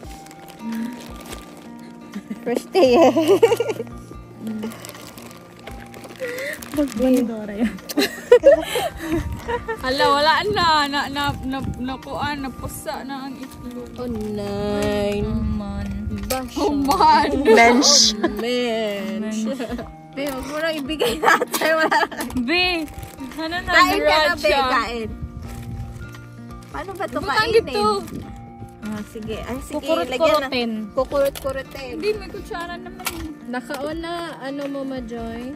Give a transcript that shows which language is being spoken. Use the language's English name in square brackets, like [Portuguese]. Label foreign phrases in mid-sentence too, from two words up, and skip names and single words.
[Filipino] First day eh. Magbandora yan. Hala, wala na. [Cebuano] Nakuan, napusa na ang itlog. [German] Oh, nine. Man. [English] Oh, man. [German] Mensch. Mensch. [Filipino] Be, huwag mo nang ibigay natin. Wala. Be! Ano na? Kain ka na, be. Raja. Kain. Paano ba ito Butang kainin? ito. Ah, sige. Ay, sige. Kukurot-kurotin. Kukurot-kurotin. Hindi, may kutsara naman. [Cebuano] Nakaon na, ano mo, Joy?